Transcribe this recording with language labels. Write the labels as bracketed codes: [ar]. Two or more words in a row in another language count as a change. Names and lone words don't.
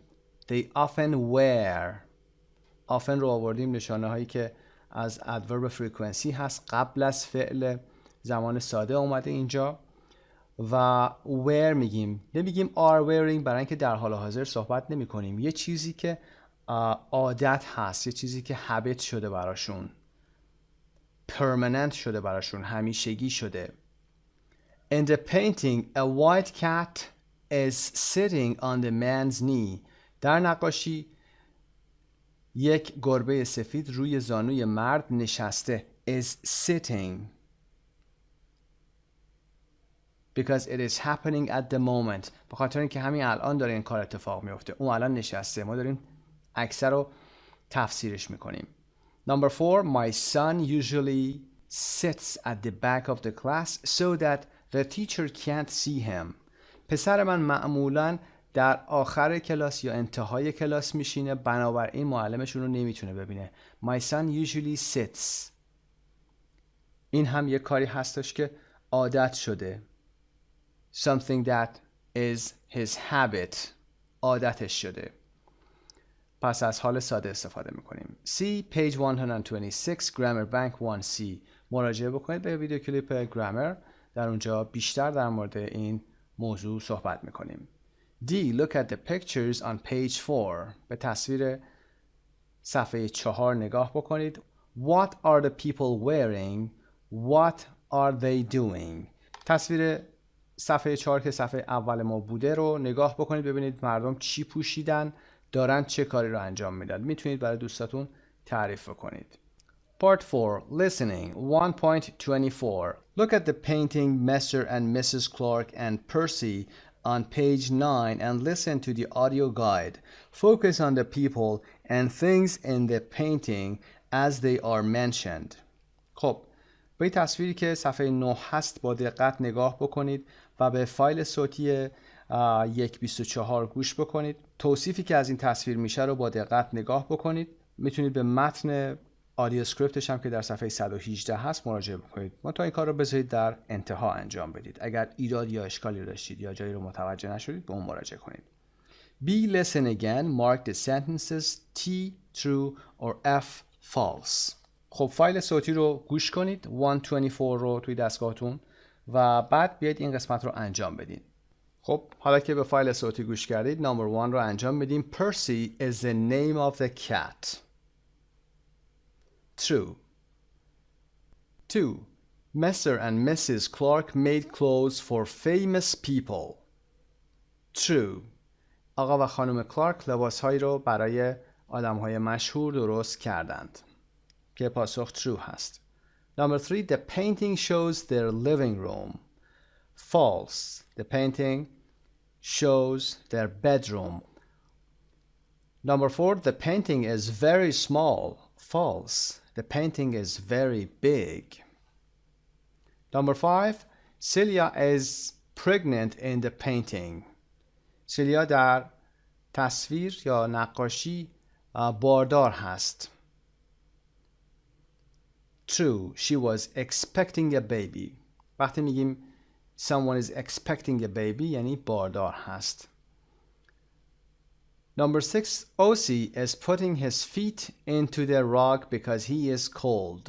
[en] They often wear. often [fa] رو آوردیم نشانه هایی که از [en] adverb frequency [fa] هست، قبل از فعل زمان ساده اومده اینجا و wear میگیم. نمیگیم [en] are wearing [fa] برای اینکه در حال حاضر صحبت نمی کنیم. یه چیزی که عادت هست، یه چیزی که habit شده براشون، permanent شده براشون، همیشگی شده. [en] In the painting, a white cat is sitting on the man's knee. [fa] در نقاشی یک گربه سفید روی زانوی مرد نشسته. [en] Is sitting. Because it is happening at the moment. [fa] به خاطر اینکه همین الان داره این کار اتفاق میفته. اون الان نشسته. ما داریم اکثر رو تفسیرش میکنیم. [en] Number 4. My son usually sits at the back of the class so that the teacher can't see him. [fa] پسر من معمولاً در آخر کلاس یا انتهای کلاس میشینه، بنابراین معلمشون رو نمیتونه ببینه. [en] My son usually sits. [fa] این هم یک کاری هستش که عادت شده. [en] Something that is his habit. [fa] عادتش شده. پس از حال ساده استفاده میکنیم. [en] C. Page 126 Grammar Bank 1C. [fa] مراجعه بکنید به ویدیو کلیپ گرامر. در اونجا بیشتر در مورد این موضوع صحبت میکنیم. [en] D. Look at the pictures on page 4. [fa] به تصویر صفحه 4 نگاه بکنید. [en] What are the people wearing? What are they doing? [fa] تصویر صفحه 4 که صفحه اول ما بوده رو نگاه بکنید، ببینید مردم چی پوشیدن، دارن چه کاری رو انجام میدن. میتونید برای دوستاتون تعریف کنید. [en] Part 4. Listening 1.24. Look at the painting Mr. and Mrs. Clark and Percy on page 9 and listen to the audio guide. Focus on the people and things in the painting as they are mentioned. [fa] خب به این تصویری که صفحه 9 هست با دقت نگاه بکنید و به فایل صوتی 1.24 گوش بکنید. توصیفی که از این تصویر میشه رو با دقت نگاه بکنید. میتونید به متن آدیو اسکریپتش هم که در صفحه 118 هست مراجعه بکنید. تا این کار رو بذارید در انتها انجام بدید. اگر ایراد یا اشکالی داشتید یا جایی رو متوجه نشدید به اون مراجعه کنید. [en] B. Listen again. Mark the sentences T true or F false. [fa] خب فایل صوتی رو گوش کنید. 124 رو توی دستگاهتون و بعد بیاید این قسمت رو انجام بدید. خب حالا که به فایل صوتی گوش کردید number 1 رو انجام بدیم. [en] Percy is the name of the cat. True. 2. Mr. and Mrs. Clark made clothes for famous people. True. [fa] آقا و خانم کلارک لباسهایی رو برای آدمهای مشهور درست کردند. که پاسخ true هست. [en] Number 3. The painting shows their living room. False. The painting shows their bedroom. Number 4. The painting is very small. False. The painting is very big. Number 5. Celia is pregnant in the painting. [fa] سیلیا در تصویر یا نقاشی باردار هست. [en] True. She was expecting a baby. [fa] وقتی میگیم [en] someone is expecting a baby [fa] یعنی باردار هست. [en] Number 6. Osi is putting his feet into the rug because he is cold.